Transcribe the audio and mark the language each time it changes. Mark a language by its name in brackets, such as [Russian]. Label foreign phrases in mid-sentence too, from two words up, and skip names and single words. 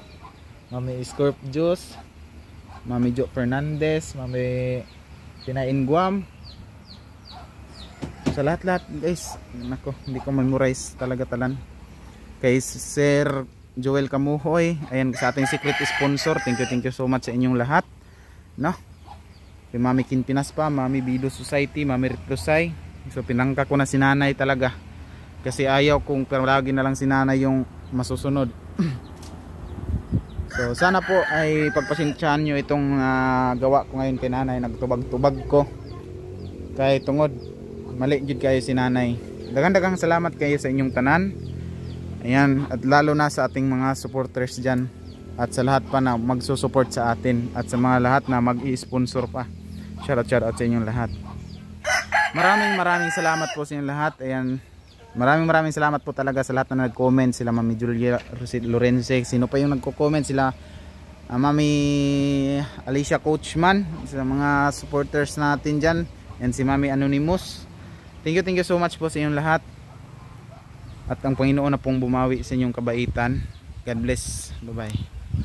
[Filipino] Mami Scorp Juice, Mami Jo Fernandez, Mami Pinain Guam. sa lahat-lahat guys, nako, hindi ko memorize talaga talan. Kay Sir Joel Kamuhoy, ayan sa ating secret sponsor, [English] thank you so much [Filipino] sa inyong lahat, no? Kay Mami Kinpinas pa, Mami Bido Society, Mami Ritlosay. So pinangka ko na si nanay talaga, kasi ayaw kung lagi na lang si nanay yung masusunod. So sana po ay pagpasensyahan nyo itong gawa ko ngayon kay nanay. [Hiligaynon] Nagtubag-tubag ko kay tungod mali gid kayo si nanay. [Cebuano] Daghang salamat kayo sa inyong tanan. [Filipino] Ayan, at lalo na sa ating mga supporters dyan, at sa lahat pa na magsusupport sa atin, at sa mga lahat na mag-i-sponsor pa. [English] Shout out [Filipino] sa inyong lahat. Maraming salamat po sa inyong lahat. Ayan, maraming salamat po talaga sa lahat na nag-comment. Sila Mami Julia Lorense, sino pa yung nagko-comment, sila Mami Alicia Coachman, sa mga supporters natin dyan, and si Mami Anonymous. [English] Thank you so much [Filipino] po sa inyong lahat, at ang Panginoon na pong bumawi sa inyong kabaitan. [English] God bless, bye bye.